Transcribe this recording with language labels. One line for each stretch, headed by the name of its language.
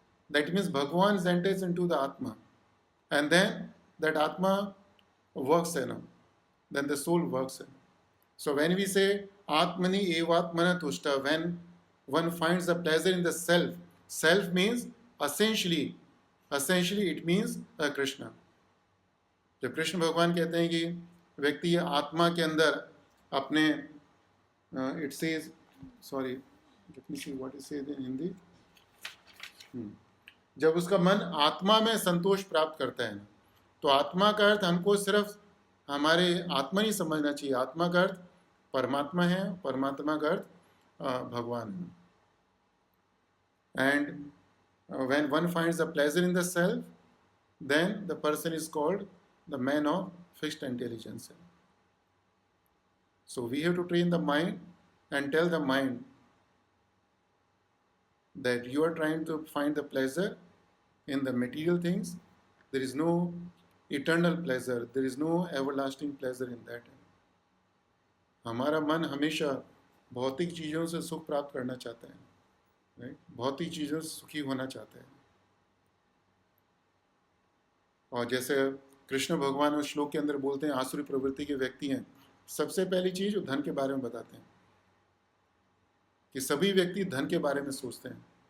English: That means Bhagavan enters into the Atma. And then that Atma works in him. Then the soul works in him. So when we say
Sanskrit: Atmani evatmana tushta,
English: when one finds the pleasure in the self, self means essentially it means Krishna.
Hindi: जब कृष्ण भगवान कहते हैं कि व्यक्ति आत्मा के अंदर अपने
English: it says sorry let me see what is said in Hindi,
Hindi: जब उसका मन आत्मा में संतोष प्राप्त करता है, तो आत्मा का अर्थ हमको सिर्फ हमारे आत्मा नहीं समझना चाहिए. आत्मा का अर्थ परमात्मा है, परमात्मा का अर्थ भगवान है.
English: And when one finds the pleasure in the self, then the person is called the man of fixed intelligence. So we have to train the mind and tell the mind that you are trying to find the pleasure in the material things. There is no eternal pleasure. There is no everlasting pleasure in that.
Hindi: हमारा मन हमेशा भौतिक चीज़ों से सुख प्राप्त करना चाहता है, राइट? भौतिक चीज़ों से सुखी होना चाहता है. और जैसे कृष्ण भगवान उस श्लोक के अंदर बोलते हैं, आसुरी प्रवृत्ति के व्यक्ति हैं, सबसे पहली चीज वो धन के बारे में बताते हैं कि सभी व्यक्ति धन के बारे में सोचते हैं.